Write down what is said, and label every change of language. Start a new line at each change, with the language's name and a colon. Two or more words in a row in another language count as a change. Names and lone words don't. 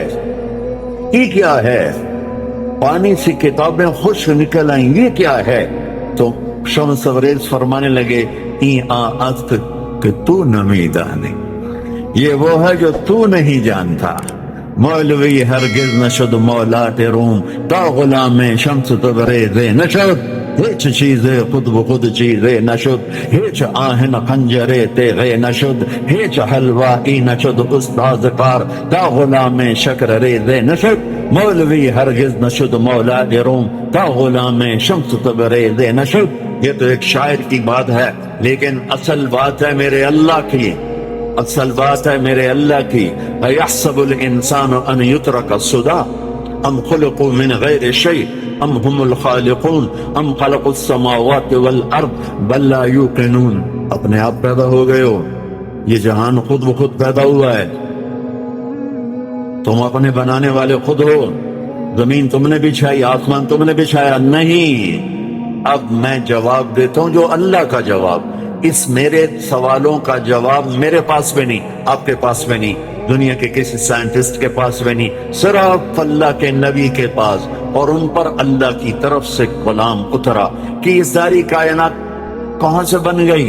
Urdu: یہ کیا ہے؟ پانی سے کتابیں خشک نکل آئیں، یہ کیا ہے؟ تو شمس تبریز فرمانے لگے
Persian: است کہ تو نمی دانی،
Urdu: یہ وہ ہے جو تو نہیں جانتا۔
Persian: مولوی ہرگز نشد مولات روم، تا غلام شمس تبریز نشد، ہیچ چیزے خود بخود چیزے نشد، ہیچ آہن خنجرے تیغے نشد، ہیچ حلوائی نشد استاذ کار، تا غلام شکر ریزے نشد۔ مولوی ہرگز نشد مولات روم، تا غلام شمس تبریز نشد۔
Urdu: یہ تو ایک شاعر کی بات ہے، لیکن اصل بات ہے میرے اللہ کی، اصل بات ہے میرے اللہ کی۔
Arabic: اَيَحْسَبُ الْإِنسَانُ أَنْ يُتْرَكَ سُدًى ام خلقوا من غیر شیء ام هم الخالقون ام خلقوا السماوات والارض بل لا یوقنون۔
Urdu: اپنے آپ پیدا ہو گئے ہو، یہ جہان خود بخود پیدا ہوا ہے، تم اپنے بنانے والے خود ہو، زمین تم نے بچھائی، آسمان تم نے بچھایا نہیں۔ اب میں جواب دیتا ہوں جو اللہ کا جواب، اس میرے سوالوں کا جواب میرے پاس بھی نہیں، آپ کے پاس بھی نہیں، دنیا کے کسی سائنٹسٹ کے پاس بھی نہیں، صرف اللہ کے نبی کے پاس، اور ان پر اللہ کی طرف سے کلام اترا کہ یہ ساری کائنات کہاں سے بن گئی؟